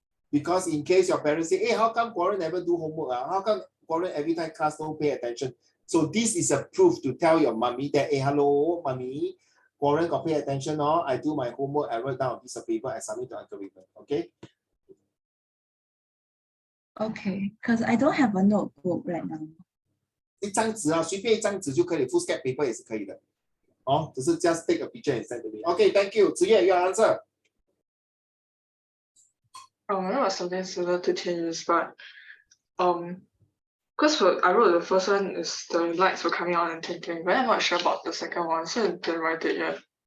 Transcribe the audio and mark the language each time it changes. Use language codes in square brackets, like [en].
[en] Because in case your parents say, hey, how come Warren never do homework? How come Warren every time class don't pay attention? So this is a proof to tell your mommy that, hey, hello, mommy, Warren got pay attention. I do my homework, I write down a piece of paper, I submit to Uncle Raymond. Okay. Okay, because I don't have a notebook right now. [zh] 一张纸啊，随便一张纸就可以 ，foolscap paper 也是可以的。哦，只是 [en] just take a picture and send to me. Okay, thank you. 子夜 your answer. It was something similar to 10 years, but because I wrote the first one is the lights were coming on and twinkling, but I'm not sure about the second one, so I didn't write it yet.